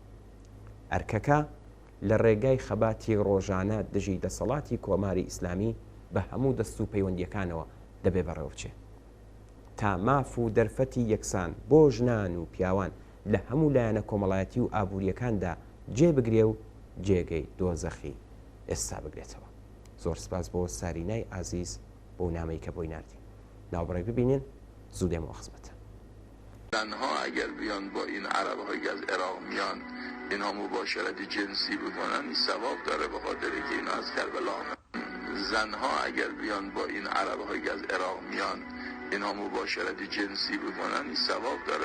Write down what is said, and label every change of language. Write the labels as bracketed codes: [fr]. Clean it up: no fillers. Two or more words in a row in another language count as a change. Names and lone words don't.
[ckb] ئەرکەکە لە ڕێگای خەباتی ڕۆژانە دژی دەسەڵاتی کۆماری ئیسلامی بە هەموو دەست و پەیوەندیەکانەوە دەبێ بەڕێوە بچێ تا ماف و دەرفەتی یەکسان بۆ ژنان و پیاوان لە هەموو لایەنە کۆمەڵایەتی و ئابوووریەکاندا جێبگرێ و جێگەی دۆزەخی ئێستا بگرێتەوە. زۆر سپاس بۆ سارینای ئازیز بۆ نامەی کە بۆی ناردی. ناوبڕێک ببینین زوو دێمەوە خزمەتە. [fa] زنها اگر بیان با این عرب‌هایی که از عراق میان اینها مباشرت جنسی بکنن این ثواب داره، به خاطر که اینا از کربلا زنها اگر بیان با این عرب‌هایی که از عراق میان اینها مباشرت جنسی بکنن این ثواب داره.